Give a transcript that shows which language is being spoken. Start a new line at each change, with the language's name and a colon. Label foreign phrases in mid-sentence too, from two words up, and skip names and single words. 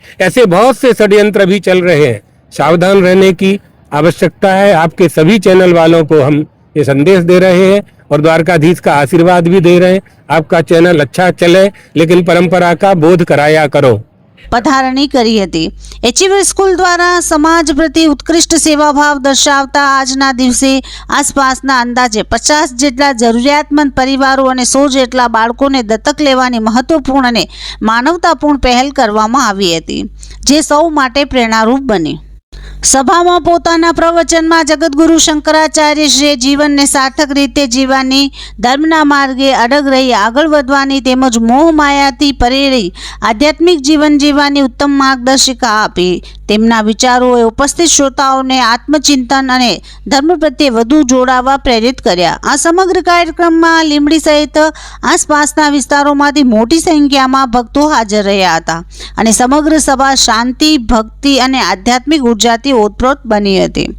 Hindi: ऐसे बहुत से षड्यंत्र अभी चल रहे हैं, सावधान रहने की आवश्यकता है। आपके सभी चैनल वालों को हम ये संदेश दे रहे हैं और द्वारकाधीश का आशीर्वाद भी दे रहे हैं। आपका चैनल अच्छा चले, लेकिन परंपरा का बोध कराया करो।
Gujarati: પધારણી કરી હતી। એચીવર સ્કૂલ દ્વારા સમાજ પ્રતિ ઉત્કૃષ્ટ સેવાભાવ દર્શાવતા આજના દિવસે આસપાસના અંદાજે 50 જેટલા જરૂરિયાતમંદ પરિવારો ઔર 100 જેટલા બાળકોને દત્તક લેવાની મહત્વપૂર્ણ અને માનવતાપૂર્ણ પહેલ કરવામાં આવી હતી, જે સૌ માટે પ્રેરણારૂપ બની। સભામાં પોતાના પ્રવચનમાં જગતગુરુ શંકરાચાર્યશ્રીએ જીવનને સાર્થક રીતે જીવવાની, ધર્મના માર્ગે અડગ રહી આગળ વધવાની તેમજ મોહ માયાથી પરેલી આધ્યાત્મિક જીવન જીવવાની ઉત્તમ માર્ગદર્શિકા આપી। તેમના વિચારોએ ઉપસ્થિત શ્રોતાઓને આત્મચિંતન અને ધર્મ પ્રત્યે વધુ જોડાવા પ્રેરિત કર્યા। આ સમગ્ર કાર્યક્રમમાં લીંબડી સહિત આસપાસના વિસ્તારોમાંથી મોટી સંખ્યામાં ભક્તો હાજર રહ્યા હતા અને સમગ્ર સભા શાંતિ, ભક્તિ અને આધ્યાત્મિક ઉર્જાથી ઓતપ્રોત બની હતી।